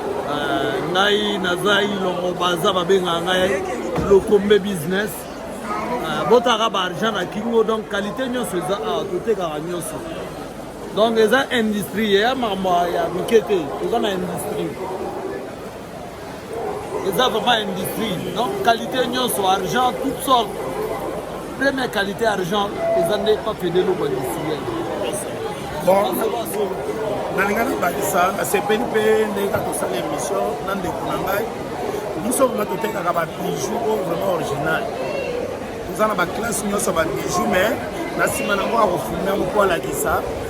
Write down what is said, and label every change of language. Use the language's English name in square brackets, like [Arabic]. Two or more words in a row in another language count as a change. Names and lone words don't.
[Lingala] Euh, ngai naza ilongo baza babenga ngai Lokombe business. Euh, botaka ba argent na kingo, donc qualité nyonso eza awa, totekaka nyonso. Donc eza industrie, eya makambo ya mike te, eza na industrie. Eza [French] vraiment industrie, donc qualité [Lingala] nyonso, [French] argent, toutes sortes. Première qualité argent, [Lingala] eza nde pa Fede Lokwa industriel. Bon, nalinga nabakisa, nasepeli mpe ndenge kaka tosala émission na ndeko na ngai. Biso vraiment totekaka ba bijou oyo [French] vraiment original. [Lingala] Toza na ba classe nyonso ba bijou, mais na nsima nango akofilme yango mpo alakisa.